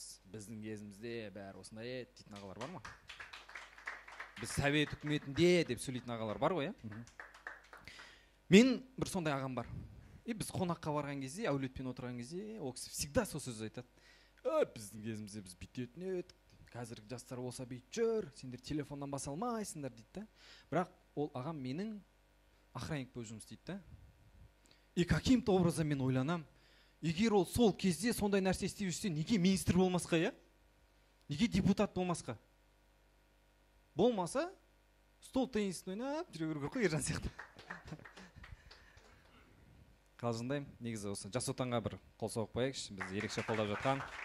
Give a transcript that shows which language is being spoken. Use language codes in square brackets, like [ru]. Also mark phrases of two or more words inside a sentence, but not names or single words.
[kk] Біздің кезімізде бәрі осындай еді дейтін ағалар бар ма? Біз совет үкіметінде деп сөйлейтін ағалар бар ғой, Мен бір сондай ағам бар. Біз қонаққа барған кезде, әулетпен отырған кезде, ол кісі всегда сол сөз айтады. Біздің кезімізде біз бүйтетін едік. Қазіргі жастар болса бүйтіп жүр, сендер телефоннан баса алмайсыңдар дейді. Бірақ ол ағам менің охранник болып жұмыс істейді. [ru] И каким-то образом [kk] мен ойланам, егер ол сол кезде сондай нәрсе істеп жүрсе, неге министр болмасқа, я? Неге депутат болмасқа? Болмаса, стол теннисін ойнап жүре беру керек қой, Ержан сияқты. Қалжыңдаймын. Негізі осы Жас Отанға бір қол соғып қояйықшы, біз ерекше қолдап жатқан.